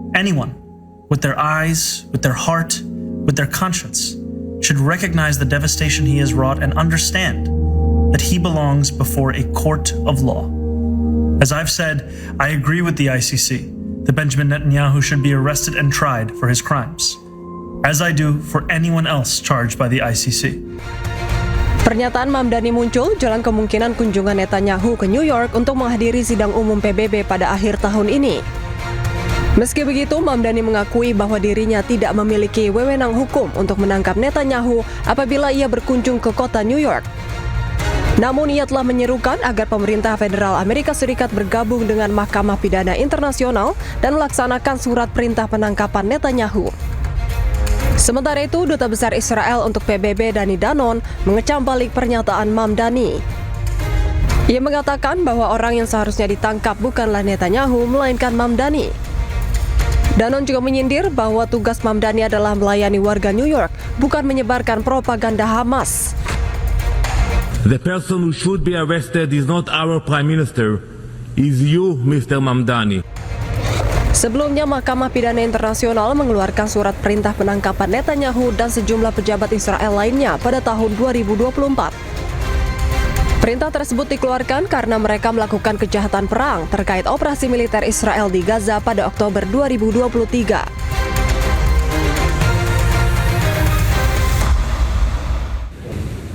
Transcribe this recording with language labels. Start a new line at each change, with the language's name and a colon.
English: Anyone with their eyes, with their heart, with their conscience should recognize the devastation he has wrought and understand that he belongs before a court of law. As I've said, I agree with the ICC that Benjamin Netanyahu should be arrested and tried for his crimes, as I do for anyone else charged by the ICC.
Indonesian: Pernyataan Mamdani muncul jelang kemungkinan kunjungan Netanyahu ke New York untuk menghadiri sidang umum PBB pada akhir tahun ini. Meski begitu, Mamdani mengakui bahwa dirinya tidak memiliki wewenang hukum untuk menangkap Netanyahu apabila ia berkunjung ke kota New York. Namun ia telah menyerukan agar pemerintah federal Amerika Serikat bergabung dengan Mahkamah Pidana Internasional dan melaksanakan surat perintah penangkapan Netanyahu. Sementara itu, Duta Besar Israel untuk PBB Danny Danon mengecam balik pernyataan Mamdani. Ia mengatakan bahwa orang yang seharusnya ditangkap bukanlah Netanyahu, melainkan Mamdani. Danon juga menyindir bahwa tugas Mamdani adalah melayani warga New York, bukan menyebarkan propaganda Hamas.
English: The person who should be arrested is not our Prime Minister, is you, Mr. Mamdani.
Indonesian: Sebelumnya, Mahkamah Pidana Internasional mengeluarkan surat perintah penangkapan Netanyahu dan sejumlah pejabat Israel lainnya pada tahun 2024. Perintah tersebut dikeluarkan karena mereka melakukan kejahatan perang terkait operasi militer Israel di Gaza pada Oktober 2023.